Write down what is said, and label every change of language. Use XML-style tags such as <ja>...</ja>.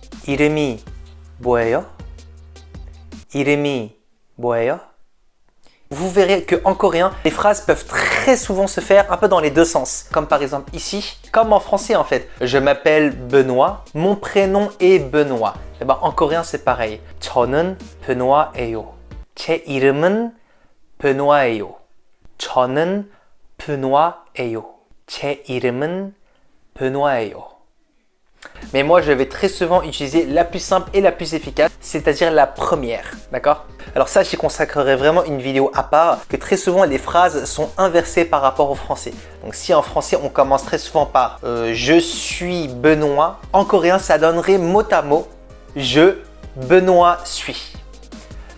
<ko>이름이 뭐예요? 이름이 뭐예요?</ko> <fr>Vous verrez qu'en coréen, les phrases peuvent très souvent se faire un peu dans les deux sens. Comme par exemple ici, comme en français en fait. Je m'appelle Benoît, mon prénom est Benoît. Et ben, en coréen, c'est pareil.</fr> <ko>저는 Benoît예요. 제 이름은 Benoît예요. 저는 Benoît예요. 제 이름은 Benoît예요.</ko> <fr>Mais moi, je vais très souvent utiliser la plus simple et la plus efficace, c'est-à-dire la première, d'accord? Alors ça, j'y consacrerai vraiment une vidéo à part, que très souvent, les phrases sont inversées par rapport au français. Donc si en français, on commence très souvent par je suis Benoît », en coréen, ça donnerait mot à mot « je, Benoît, suis ».</fr>